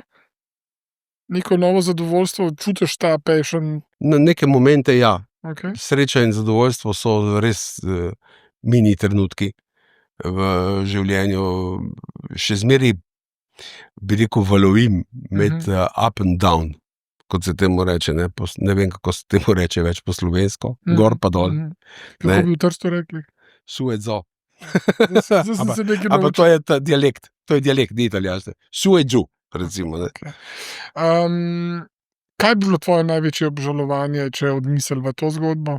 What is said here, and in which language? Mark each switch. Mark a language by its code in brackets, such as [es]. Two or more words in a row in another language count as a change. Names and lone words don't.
[sl] Neko novo zadovoljstvo, čutiš ta passion? Na neke momente ja. Okej. Sreča in zadovoljstvo so res mini trenutki v življenju. Še zmeraj, bi rekel, valovim med [en] up and down, [sl] kot se temu reče, ne. Ne vem, kako se temu reče več po slovensko, gor pa dol, Kako ne. bi v Trstu rekli? [vec] Su e zo. [sl] Zdaj sem se nekaj Ampak naučil. to je ta dialekt, ni italijansko. [it] Su e giù, [sl] recimo, ne. Okej. Kaj bi bilo tvoje največje obžalovanje, če odmisliva to zgodbo?